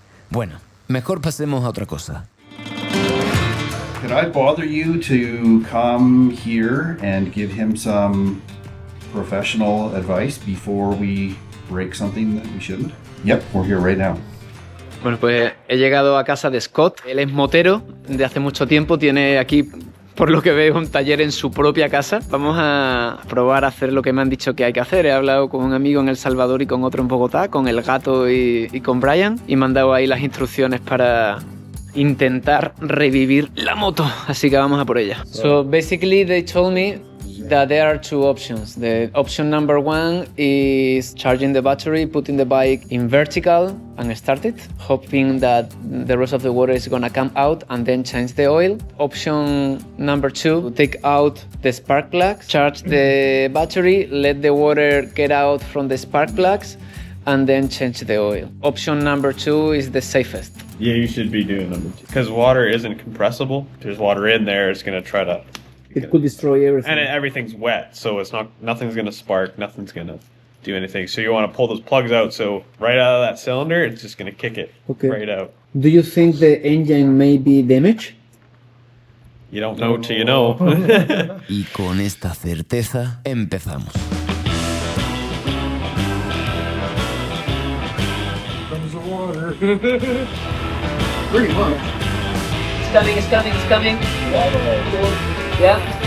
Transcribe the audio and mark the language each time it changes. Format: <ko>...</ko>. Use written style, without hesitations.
<es>Bueno, mejor pasemos a otra cosa.</es> <en>Could I bother you to come here and give him some professional advice before we break something that we shouldn't? Yep, we're here right now.</en> <es>Bueno, pues he llegado a casa de Scott. Él es motero de hace mucho tiempo, tiene aquí, por lo que veo, un taller en su propia casa. Vamos a probar a hacer lo que me han dicho que hay que hacer. He hablado con un amigo en El Salvador y con otro en Bogotá, con el gato y con Brian, y me han dado ahí las instrucciones para intentar revivir la moto. Así que vamos a por ella.</es> <en>So basically they told me that there are two options. The option number one is charging the battery, putting the bike in vertical and start it, hoping that the rest of the water is gonna come out and then change the oil. Option number two, take out the spark plugs, charge the battery, let the water get out from the spark plugs and then change the oil. Option number two is the safest. Yeah, you should be doing number two. Because water isn't compressible. If there's water in there, it's going to try to... It could destroy everything. And everything's wet, so it's not. Nothing's going to spark, nothing's going to do anything. So you want to pull those plugs out, so right out of that cylinder, it's just going to kick it right out. Do you think the engine may be damaged? You don't know till you know.</en> <es>Y con esta certeza empezamos.</es> <en>Pretty much. It's coming. Yeah.</en>